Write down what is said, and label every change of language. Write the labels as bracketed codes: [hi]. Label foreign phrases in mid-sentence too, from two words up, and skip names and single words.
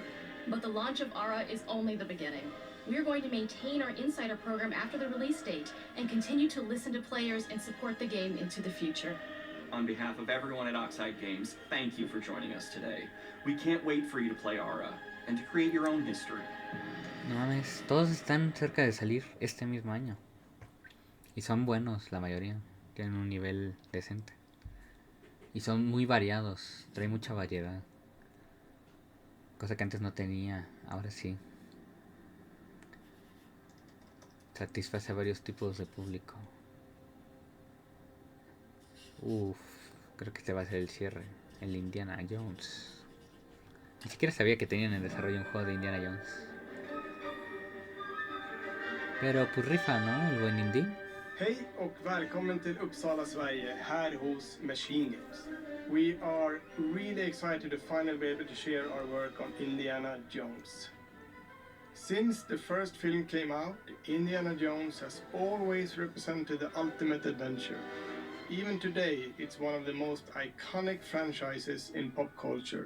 [en] But the launch of Ara is only the beginning. We're going to maintain our insider program after the release date and continue to listen to players and support the game into the future. On behalf of everyone at Oxide Games, thank you for joining us today. We can't wait for you to play Ara and to create your own history. [es] No mames, todos están cerca de salir este mismo año. Y son buenos, la mayoría. Tienen un nivel decente. Y son muy variados, trae mucha variedad. Cosa que antes no tenía, ahora sí. Satisface a varios tipos de público. Creo que este va a ser el cierre. El Indiana Jones. Ni siquiera sabía que tenían en desarrollo un juego de Indiana Jones. Pero pues rifa, ¿no? El buen indie. [sv] Hej och välkommen till Uppsala, Sverige, här hos Machine Games. [en] We are really excited to finally be able to share our work on Indiana Jones. Since the first film came out, Indiana Jones has always represented the ultimate adventure. Even today, it's one of the most iconic franchises in pop culture.